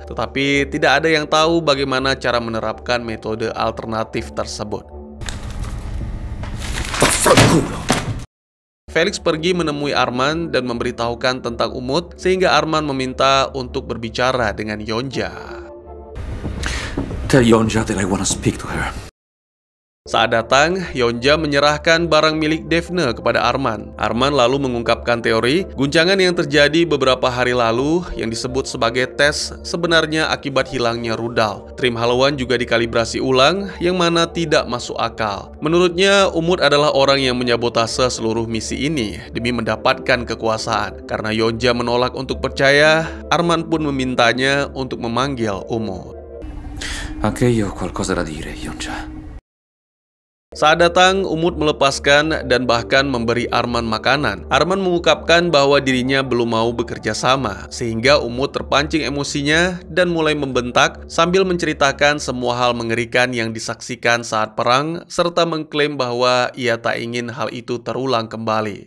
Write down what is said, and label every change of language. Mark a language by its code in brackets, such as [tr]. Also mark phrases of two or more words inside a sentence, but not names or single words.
[id] Tetapi tidak ada yang tahu bagaimana cara menerapkan metode alternatif tersebut. Felix pergi menemui Arman dan memberitahukan tentang Umut, sehingga Arman meminta untuk berbicara dengan Yonja. [en] Tell Yonja that I wanna speak to her. [id] Saat datang, Yonja menyerahkan barang milik Daphne kepada Arman. Arman lalu mengungkapkan teori guncangan yang terjadi beberapa hari lalu yang disebut sebagai tes sebenarnya akibat hilangnya rudal. Trim haluan juga dikalibrasi ulang yang mana tidak masuk akal. Menurutnya, Umut adalah orang yang menyabotase seluruh misi ini demi mendapatkan kekuasaan. Karena Yonja menolak untuk percaya, Arman pun memintanya untuk memanggil Umut. [it] Anche io ho qualcosa da dire, Yonja. [id] Saat datang, Umut melepaskan dan bahkan memberi Arman makanan. Arman mengungkapkan bahwa dirinya belum mau bekerja sama, sehingga Umut terpancing emosinya dan mulai membentak sambil menceritakan semua hal mengerikan yang disaksikan saat perang, serta mengklaim bahwa ia tak ingin hal itu terulang kembali.